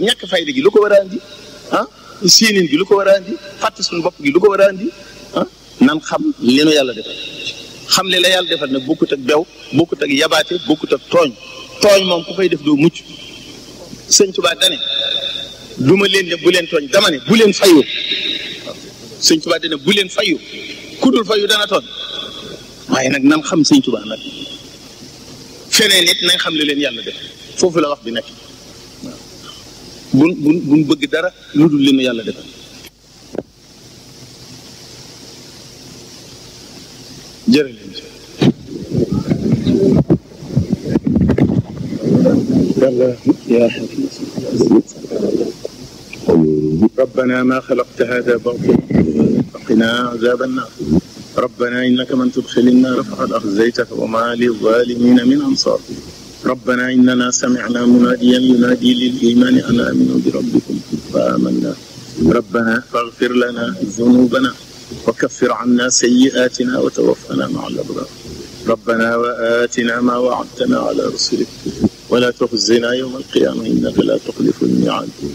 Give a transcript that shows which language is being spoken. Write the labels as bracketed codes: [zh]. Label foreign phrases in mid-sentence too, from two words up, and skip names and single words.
[wo] ñàkk fayda gi lu ko war a andi séenine gi lu ko war a andi fàtte suñu bopp gi lu ko war a andi nan xam li nu yàlla defal xam li la yàlla defal nag bokkut ak bew bokkut ak yabaate bokkut ak tooñ moom ku koy def doo mucc sëñ Tuubaa dane du ma leen ne bu leen tooñ dama ne bu leen fayu sëñ Tuubaa dane bu leen fayu ku dul fayu dana tooñ waaye nag nan xam sëñ Tuubaa nag feneen nit nañ xam li leen yàlla def foofu la wax bi nekk waaw buñ bëgg dara lu dul li nu yàlla defal jërëjëf [ar] يا حفيظ ربنا ما خلقت هذا باطلا فقنا عذاب النار ربنا إنك من تدخل النار فقد أخزيته وما للظالمين من أنصار ربنا إننا سمعنا مناديا ينادي للإيمان أن آمنوا بربكم فآمنا ربنا فاغفر لنا ذنوبنا وكفر عنا سيئاتنا وتوفنا مع الأبرار ربنا وآتنا ما وعدتنا على رسلك ولا تخزنا يوم القيامة إنك لا تخلف الميعاد.